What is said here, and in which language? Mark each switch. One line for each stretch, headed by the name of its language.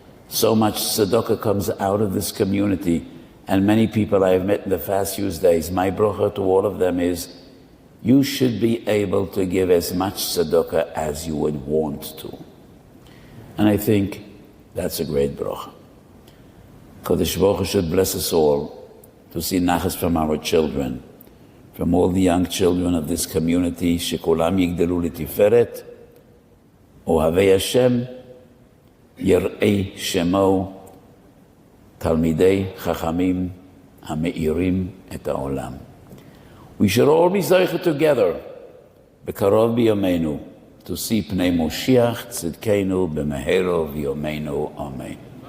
English: So much tzedakah comes out of this community, and many people I have met in the past few days, my bracha to all of them is you should be able to give as much tzedakah as you would want to. And I think that's a great bracha. Kadosh Baruch Hu should bless us all to see nachas from our children, from all the young children of this community,
Hebrew: שכולם יגדלו לתפארת, אוהבי השם, יראי שמו, תלמידי חכמים המאירים את העולם.
English: We should all be zeicher together,
Hebrew: בקרוב בימינו,
English: to see
Hebrew: פני מושיח צדקנו במהרה ויומנו, אמן.